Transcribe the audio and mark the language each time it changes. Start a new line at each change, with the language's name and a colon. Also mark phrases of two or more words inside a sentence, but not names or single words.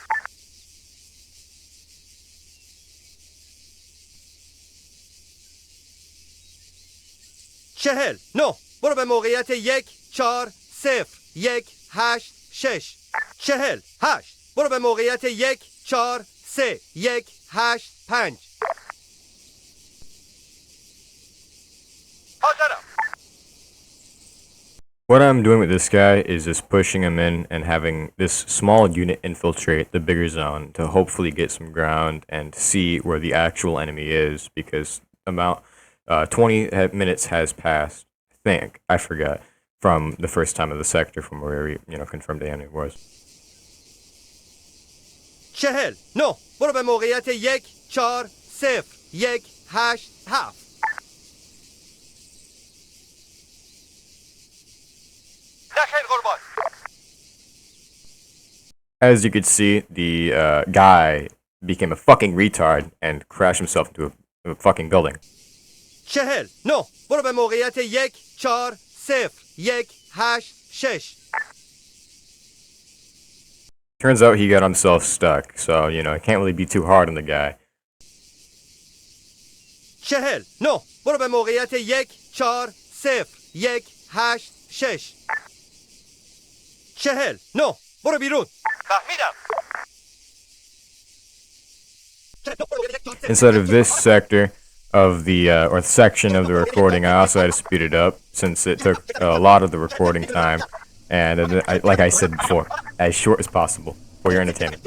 Persian: 40 نه برو به موقعیت 1 4 0 1 8 6 48 برو به موقعیت 1 4 3 1 8 5 حاضرم.
English: What I'm doing with this guy is just pushing him in and having this small unit infiltrate the bigger zone to hopefully get some ground and see where the actual enemy is, because about 20 minutes has passed, I forgot, from the first time of the sector from where we, confirmed the enemy was.
Persian: 40 نه برو به موقعیت 1 4 0 1 8 7 نخیر قربان
English: As you could see, the guy became a fucking retard and crashed himself into a fucking building.
Persian: 49 برو به موقعیت 1 4 0 1 8 6
English: Turns out he got himself stuck, so, you know, it can't really be too hard on the guy.
Persian: 49 برو به موقعیت 1 4 0 1 8 6 49 برو بیرون فهمیدم.
English: Instead of this sector of the, or section of the recording, I also had to speed it up, since it took a lot of the recording time, and like I said before, as short as possible for your entertainment.